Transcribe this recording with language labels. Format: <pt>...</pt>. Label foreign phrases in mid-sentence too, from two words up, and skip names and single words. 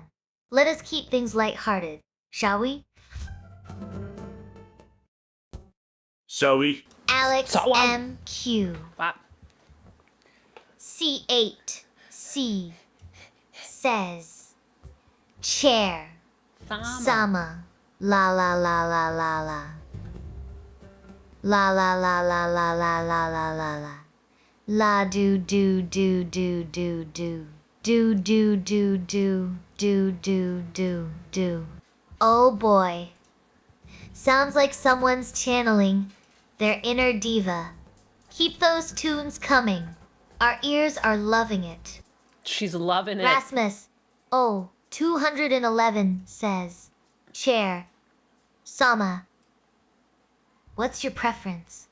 <en>Let us keep things lighthearted, shall we? Shall we? Alex MQ. C8C says, Chair Sama, la la la la la la. La la la la la la la la la la. La do do do do do do. Do do do do do do do do. Oh boy. Sounds like someone's channeling their inner diva. Keep those tunes coming. Our ears are loving it. She's loving it. Rasmus, 211 says, Chair Sama, What's your preference?</en>